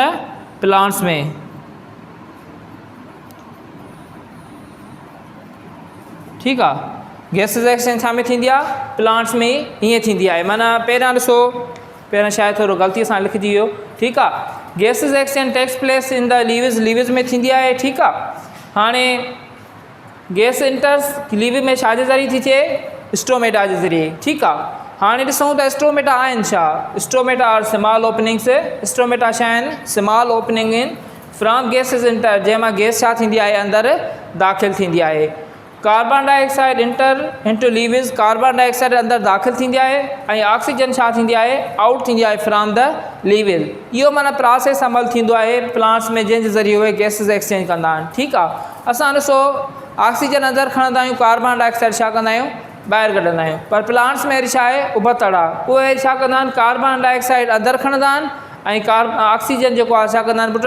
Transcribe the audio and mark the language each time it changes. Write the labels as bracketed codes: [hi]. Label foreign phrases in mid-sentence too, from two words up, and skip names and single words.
[sd] प्लांट्स में। ठीकु आहे। [en] gases exchange [sd] छा में थींदी आहे? प्लांट्स में हीअं थींदी आहे। माना पहिरियां ॾिसो, पहिरियां शायदि थोरो ग़लती सां लिखिजी वियो। ठीकु आहे। [en] gases exchange takes place in the leaves [sd] में थींदी आहे। ठीकु आहे। हाणे [en] gas enters liver [sd] में छाजे ज़रिए थी थिए, स्टोमेटा जे ज़रिए। ठीकु आहे, हाणे ॾिसूं त स्टोमेटा आहिनि छा। [en] stomata are small openings. [sd] स्टोमेटा छा आहिनि? [en] small opening in from gases enter, [sd] जंहिंमां गैस छा थींदी आहे अंदरि दाख़िल थींदी आहे। [en] carbon dioxide enter into leaves, carbon dioxide [sd] अंदरि दाख़िल थींदी आहे ऐं ऑक्सीजन छा थींदी आहे? आउट थींदी आहे [en] from the leaves. [sd] इहो माना प्रोसेस अमल थींदो आहे प्लांट्स में, जंहिंजे ज़रिए उहे [en] gases exchange [sd] कंदा आहिनि। ठीकु आहे, असां ॾिसो ऑक्सीजन अंदरि खणंदा आहियूं, [en] carbon dioxide [sd] छा कंदा आहियूं? ॿाहिरि कढंदा आहियूं। पर प्लांट्स में वरी छा आहे? उबतड़ आहे, उहे छा कंदा आहिनि? [en] carbon dioxide [sd] अंदरि खणंदा आहिनि ऐं ऑक्सीजन जेको आहे छा कंदा आहिनि पुट?